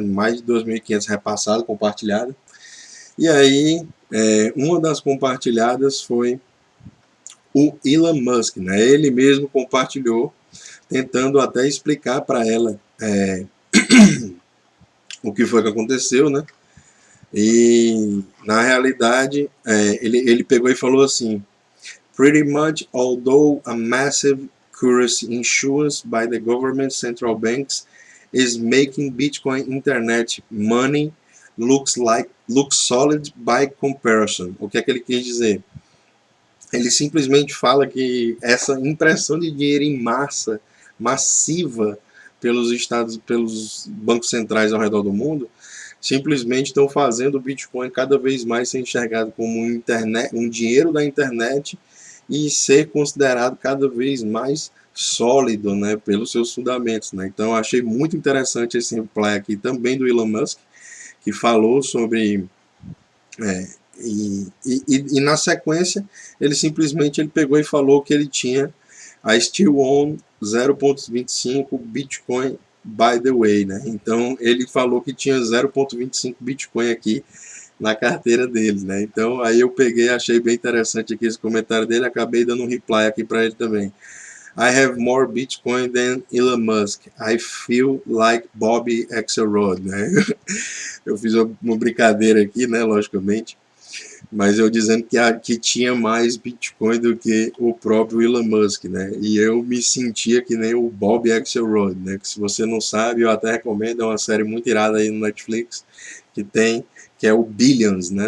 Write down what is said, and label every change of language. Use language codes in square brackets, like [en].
[pt] Mais de 2.500 repassados, compartilhados. E aí, uma das compartilhadas foi o Elon Musk, né? Ele mesmo compartilhou, tentando até explicar para ela o que foi que aconteceu, né? E na realidade, ele pegou e falou assim: [en] pretty much, although a massive currency issuance by the government central banks is making Bitcoin internet money looks solid by comparison. [pt] O que é que ele quis dizer? Ele simplesmente fala que essa impressão de dinheiro em massa, massiva, pelos bancos centrais ao redor do mundo, simplesmente estão fazendo o Bitcoin cada vez mais ser enxergado como um dinheiro da internet e ser considerado cada vez mais sólido, né, pelos seus fundamentos, né? Então, eu achei muito interessante esse reply aqui também do Elon Musk, que falou sobre e na sequência ele pegou e falou que ele tinha a [en] Still On 0.25 Bitcoin by the way, [pt] né? Então ele falou que tinha 0.25 Bitcoin aqui na carteira dele, né? Então aí eu peguei, achei bem interessante aqui esse comentário dele, acabei dando um reply aqui para ele também. [en] I have more Bitcoin than Elon Musk. I feel like Bobby Axelrod, [pt] né? Eu fiz uma brincadeira aqui, né, logicamente, mas eu dizendo que tinha mais Bitcoin do que o próprio Elon Musk, né? E eu me sentia que nem o Bob Axelrod, né? Que se você não sabe, eu até recomendo, é uma série muito irada aí no Netflix que é o Billions, né?